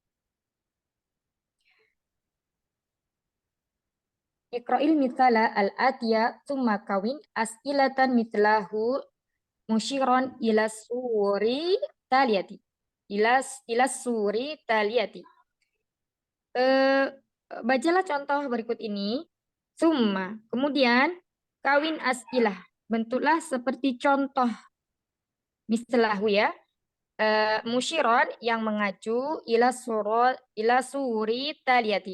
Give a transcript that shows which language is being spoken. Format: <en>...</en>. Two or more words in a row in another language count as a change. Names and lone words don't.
<ar>اقرأ المثال الآتي ثم كوّن أسئلة مثله مشيرا إلى الصور التالية. إلى الصور التالية.</ar> <id>Bacalah contoh berikut ini.</id> <ar>ثم. Kemudian كوّن أسئلة.</ar> <id>Bentuklah seperti contoh mislahu ya. Musyiron yang mengacu</id> <ar>إلى الصور التالية.</ar>